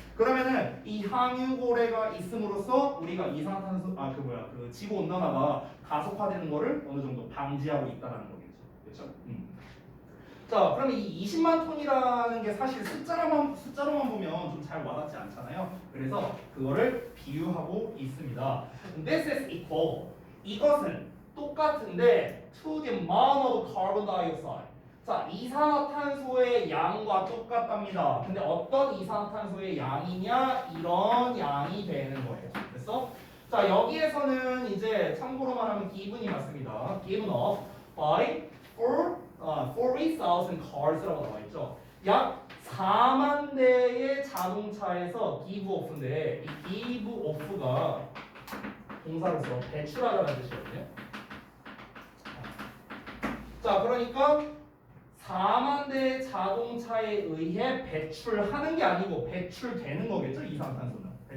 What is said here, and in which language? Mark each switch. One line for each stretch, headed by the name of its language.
Korean: 그러면은 이 항유고래가 있음으로써 우리가 이산화탄소 그 지구 온난화가 가속화되는 거를 어느 정도 방지하고 있다라는 거겠죠. 그렇죠? 자, 그럼 이 20만 톤이라는 게 사실 숫자로만 보면 좀 잘 와닿지 않잖아요. 그래서 그거를 비유하고 있습니다.
English: This is equal.
Korean: 이것은 똑같은데
English: to the amount of carbon dioxide.
Korean: 자, 이산화탄소의 양과 똑같답니다. 근데 어떤 이산화탄소의 양이냐? 이런 양이 되는 거예요. 됐어? 자, 여기에서는 이제 참고로 말하면 given이 맞습니다.
English: given of by 40,000 cars라고
Korean: 나와 있죠. 약 4만 대의 자동차에서 give off인데 이 give off가 동사로서 배출하다는 뜻이거든요. 자, 그러니까 4만 대의 자동차에 의해 배출하는 게 아니고 배출되는 거겠죠. 이산화탄소는.